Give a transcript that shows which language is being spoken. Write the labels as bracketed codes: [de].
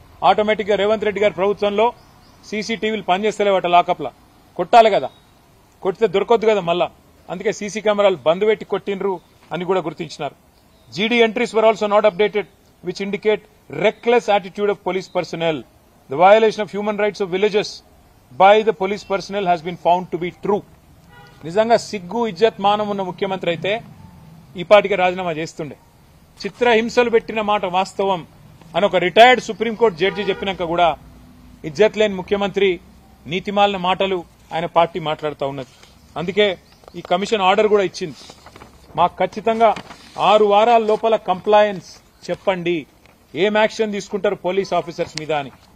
[te] Automatic గా రేవంత్ రెడ్డి గారి ప్రభుత్వంలో సీసీటీవీలు పనిచేస్తలేవట. లాకప్లా కొట్టాలి కదా, కొట్టితే దొరకొద్దు కదా మళ్ళా, అందుకే సీసీ కెమెరాలు బంద్ పెట్టి కొట్టిండ్రు అని కూడా గుర్తించినారు. [en] GD entries were also not updated which indicate reckless attitude of police personnel. The violation of human rights of villagers by the police personnel has been found to be true. [te] నిజంగా సిగ్గు, ఇజ్జత్, మానం ఉన్న ముఖ్యమంత్రి అయితే ఈ పాటికి రాజీనామా చేస్తుండే. చిత్రహింసలు పెట్టిన మాట వాస్తవం అని ఒక రిటైర్డ్ సుప్రీంకోర్టు జడ్జి చెప్పినాక కూడా ఇజ్జత్ లేని ముఖ్యమంత్రి, నీతిమాలిన మాటలు ఆయన పార్టీ మాట్లాడుతూ ఉన్నది. అందుకే ఈ కమిషన్ ఆర్డర్ కూడా ఇచ్చింది, మాకు ఖచ్చితంగా 6 వారాల లోపల కంప్లయన్స్ చెప్పండి, ఏం యాక్షన్ తీసుకుంటారు పోలీస్ ఆఫీసర్స్ మీద అని.